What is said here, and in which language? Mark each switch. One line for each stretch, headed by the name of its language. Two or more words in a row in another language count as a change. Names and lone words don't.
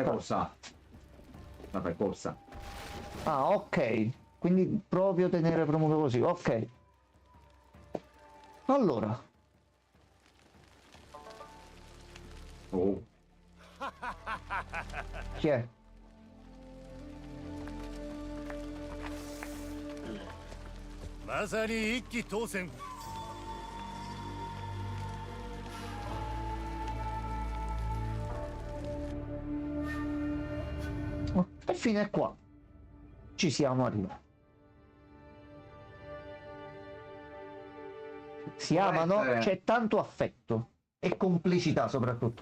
Italian: corsa. Ma fai corsa. Ah, ok. Quindi proprio tenere premuto così, ok. Allora, Oh. chi è?
Japanese: まさに一騎当選。
Italian: Oh, e fino a qua. Ci siamo arrivati. Si amano, c'è tanto affetto e complicità soprattutto.